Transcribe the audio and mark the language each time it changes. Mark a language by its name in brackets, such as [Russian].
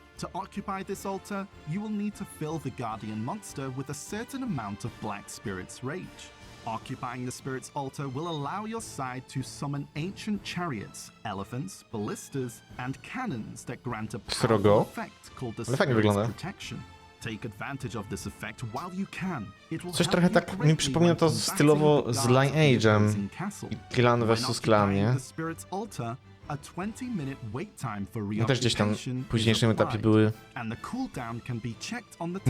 [English] To occupy this altar, you will need to fill the guardian monster with a certain amount of Black Spirit's rage. Occupying the Spirit's Altar will allow your side to summon ancient chariots, elephants, ballistas, and cannons that grant a powerful effect called the Spirit's Protection. Take advantage of this effect while you can. It will [Polish] Coś trochę tak mi przypomina to stylowo z Lineage'em i Clan vs Clan, nie? [English] A 20-minute wait time for [Polish] No też gdzieś tam w późniejszym etapie były [English] and the cooldown can be checked on the